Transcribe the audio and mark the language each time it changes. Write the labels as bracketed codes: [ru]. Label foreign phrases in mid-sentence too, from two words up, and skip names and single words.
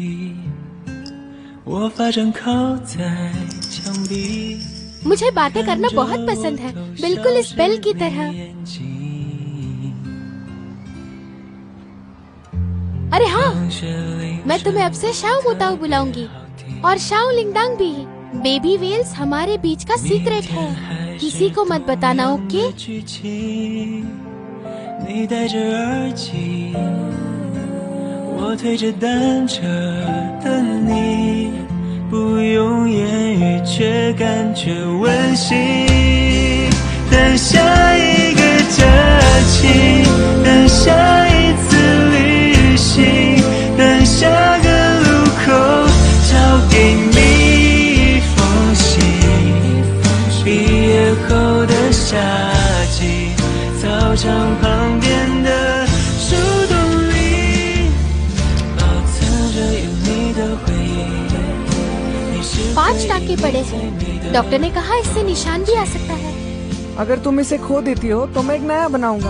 [hi] मुझे बातें करना बहुत पसंद है, बिल्कुल इस बेल की तरह। अरे हाँ, मैं तुम्हें अब से शाओ मोताओ बुलाऊंगी, और शाओ लिंगदांग भी। [en] baby whales [hi] हमारे बीच का सीक्रेट है। किसी को मत बताना, ओके? [zh] 你戴着耳机，我推着单车的你，不用言语却感觉温馨。等下一个假期，等下一次旅行，等下个路口交给你一封信。毕业后的夏季，操场旁边的树洞里，保存着有你的回忆。 [hi] 5 टाके पड़े हैं। डॉक्टर ने कहा इससे निशान भी आ सकता है। अगर तुम इसे खो देती हो तो मैं एक नया बनाऊंगा।